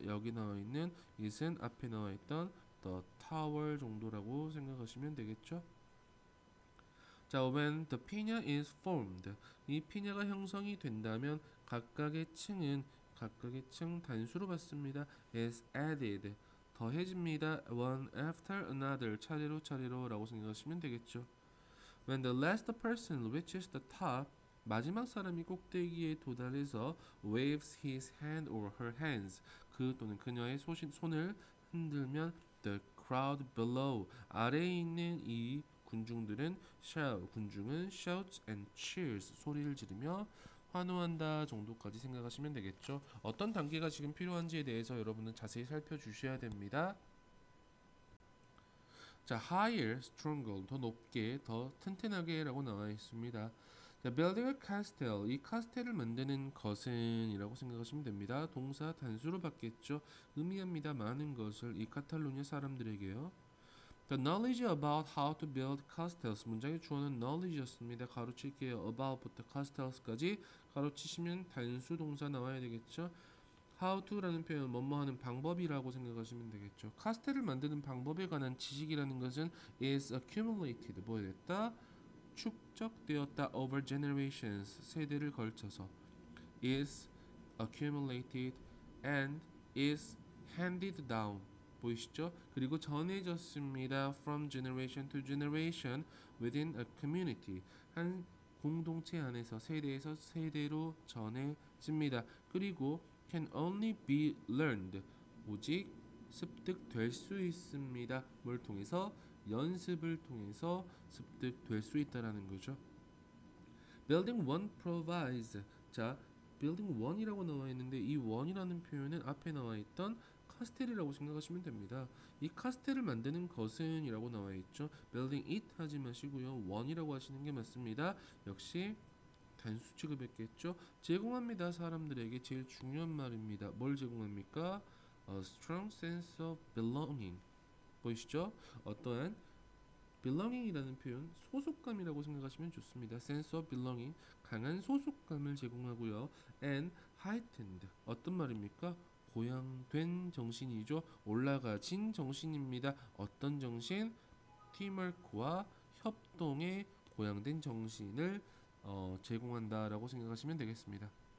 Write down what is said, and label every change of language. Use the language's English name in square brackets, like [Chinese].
[Korean] 여기 나와 있는 it은 앞에 나와 있던 the tower 정도라고 생각하시면 되겠죠. 자, [English] when the piña is formed, [Korean] 이 피냐가 형성이 된다면 각각의 층은 각각의 층 단수로 받습니다. [English] is added, [Korean] 더해집니다. [English] one after another, [Korean] 차례로 라고 생각하시면 되겠죠. [English] When the last person reaches the top, [Korean] 마지막 사람이 꼭대기에 도달해서 [English] waves his hand or her hands, [Korean] 그 또는 그녀의 손을 흔들면 [English] the crowd below, [Korean] 아래에 있는 이 군중들은 군중은 [English] shouts and cheers, [Korean] 소리를 지르며 환호한다 정도까지 생각하시면 되겠죠. 어떤 단계가 지금 필요한지에 대해서 여러분은 자세히 살펴주셔야 됩니다. 자, [English] higher, stronger, [Korean] 더 높게, 더 튼튼하게 라고 나와 있습니다. 자, [English] building a castle, [Korean] 이 카스텔을 만드는 것은 이라고 생각하시면 됩니다. 동사 단수로 받겠죠. 의미합니다. 많은 것을, 이 카탈루냐 사람들에게요. [English] The knowledge about how to build castles, [Korean] 문장의 주어는 knowledge였습니다. 가로칠게요. about부터 castles까지 가로치시면 단수 동사 나와야 되겠죠. how to라는 표현, 뭐뭐 하는 방법이라고 생각하시면 되겠죠. 카스텔을 만드는 방법에 관한 지식이라는 것은 [English] is accumulated, [Korean] 뭐 됐다? 축적되었다. [English] over generations, [Korean] 세대를 걸쳐서. [English] is accumulated and is handed down, [Korean] 보이시죠? 그리고 전해졌습니다. [English] from generation to generation within a community, [Korean] 한 공동체 안에서 세대에서 세대로 전해집니다. 그리고 [English] can only be learned, [Korean] 오직 습득될 수 있습니다. 뭘 통해서? 연습을 통해서 습득될 수 있다라는 거죠. [English] Building one provides, [Korean] 자, building one이라고 나와 있는데 이 one이라는 표현은 앞에 나와 있던 카스텔이라고 생각하시면 됩니다. 이 카스텔을 만드는 것은 이라고 나와 있죠. building it 하지 마시고요. one이라고 하시는 게 맞습니다. 역시 단수 취급했겠죠. 제공합니다. 사람들에게 제일 중요한 말입니다. 뭘 제공합니까? [English] A strong sense of belonging, [Korean] 보이시죠? 어떠한 belonging이라는 표현, 소속감이라고 생각하시면 좋습니다. [English] sense of belonging, [Korean] 강한 소속감을 제공하고요. [English] and heightened, [Korean] 어떤 말입니까? 고양된 정신이죠. 올라가진 정신입니다. 어떤 정신? 팀워크와 협동의 고양된 정신을 제공한다라고 생각하시면 되겠습니다.